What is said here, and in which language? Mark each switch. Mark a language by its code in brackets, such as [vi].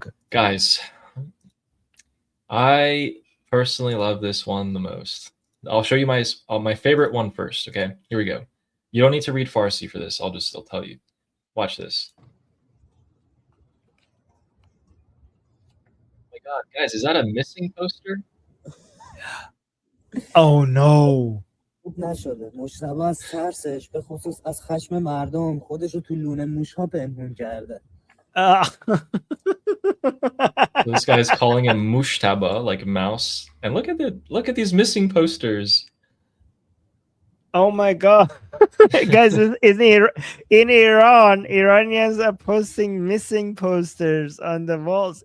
[en] Guys, I personally love this one the most. I'll show you my favorite one first. Okay, here we go. You don't need to read Farsi for this. I'll tell you. Watch this. Oh my God, guys, is that a missing poster? Oh no. [fa] نشده مجتبی از ترسش به خصوص از خشم مردم خودش رو تو لونه موش‌ها پنهون کرده. [en] This guy's calling him Mushtaba, like a mouse. And look at these missing posters. Oh my god. Guys, in Iran, Iranians are posting missing posters on the walls.